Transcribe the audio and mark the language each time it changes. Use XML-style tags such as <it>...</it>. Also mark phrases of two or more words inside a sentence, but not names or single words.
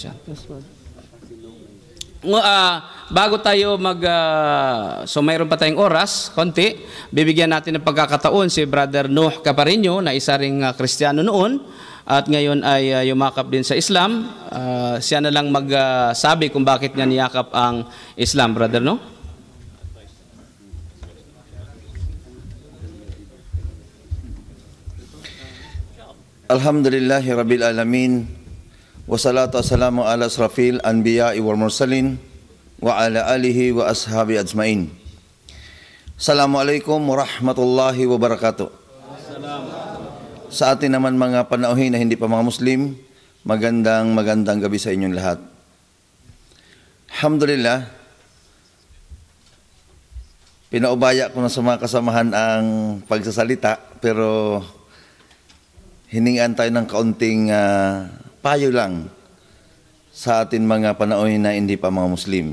<tl>Bago tayo so mayroon pa tayong oras, konti, bibigyan natin ng pagkakataon si Brother Nuh Caparino na isa ring Kristiyano noon at ngayon ay yumakap din sa Islam. Siya na lang magsabi kung bakit niya niyakap ang Islam, Brother Nuh.</tl> <ar>الحمد لله رب العالمين. والصلاة والسلام على أشرف الأنبياء والمرسلين وعلى آله وأصحابه أجمعين. السلام عليكم ورحمة الله وبركاته.</ar> <tl>Sa atin naman mga panauhin na hindi pa mga Muslim, magandang gabi sa inyong lahat. Alhamdulillah, pinaubaya ko na sa mga kasamahan ang pagsasalita, pero hiningan tayo ng kaunting payo lang sa atin mga panahon na hindi pa mga Muslim.</tl>